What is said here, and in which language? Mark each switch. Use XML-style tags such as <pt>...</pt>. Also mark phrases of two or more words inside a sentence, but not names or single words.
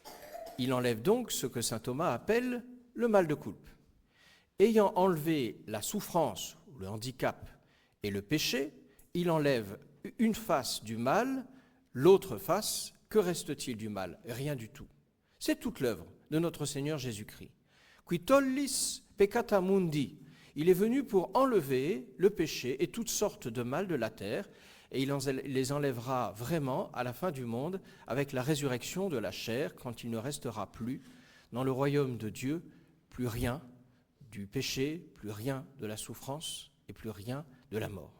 <fr>Il enlève donc ce que saint Thomas appelle le mal de culpe. Ayant enlevé la souffrance, le handicap et le péché, il enlève une face du mal, l'autre face, que reste-t-il du mal ? Rien du tout. C'est toute l'œuvre de notre Seigneur Jésus-Christ.</fr> <la>Qui tollis peccata mundi.</la> <fr>Il est venu pour enlever le péché et toutes sortes de mal de la terre, et il les enlèvera vraiment à la fin du monde avec la résurrection de la chair, quand il ne restera plus dans le royaume de Dieu, plus rien du péché, plus rien de la souffrance et plus rien de la mort.</fr>